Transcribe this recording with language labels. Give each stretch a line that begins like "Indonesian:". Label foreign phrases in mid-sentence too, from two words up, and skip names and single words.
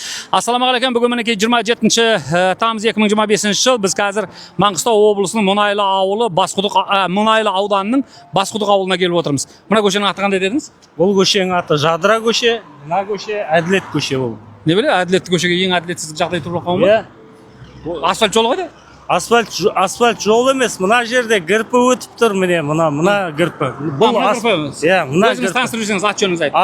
Uzbek: Assalamualaikum. Bugun meniki 27-tamuz 2025-yil. Biz hozir Mang'istov oblasining Munayli avuli, Basquduq Munayli audanining Basquduq avuluna kelib o'tiribmiz. Mana ko'chaning ati qanday dedingiz?
Kazakh: Бұл көшенің аты Жадыра көше, мына көше Әділет көше бұл. Ne bileyim, әділетті көшеге ең әділетсіз жағдай туып жатқан ба? Асфальт жолы қайда? Асфальт жол емес, мына жерде гірпі өтіп тұр, мына гірпі. Бұл мына өзіңіз таныстырып жүрсеңіз, аты жөніңізді айтып.